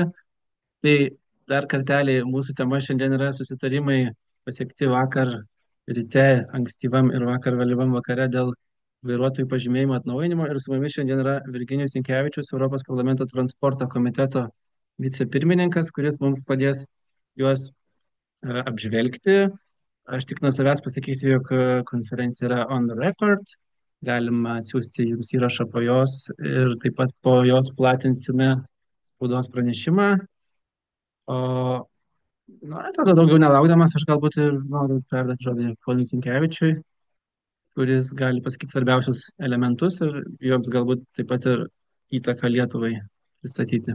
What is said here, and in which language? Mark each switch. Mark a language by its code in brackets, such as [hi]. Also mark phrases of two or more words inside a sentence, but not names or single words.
[lt] Tai dar kartelį mūsų tema šiandien yra susitarimai pasiekti vakar ryte, ankstyvam ir vakar vėlyvam vakare dėl vairuotojų pažymėjimo atnaujinimo. Ir su mumis šiandien yra Virginijus Sinkevičius, Europos parlamento transporto komiteto vicepirmininkas, kuris mums padės juos apžvelgti. [en] Aš tik nuo savęs pasakysiu, jog konferencija yra on the record. Galima atsiųsti jums įrašą po jos ir taip pat po jos platinsime spaudos pranešimą. O, tada daugiau nelaukdamas, aš galbūt ir noriu perduoti žodį ponui Sinkevičiui, kuris gali pasakyti svarbiausius elementus ir joms galbūt taip pat ir įtaką Lietuvai pristatyti.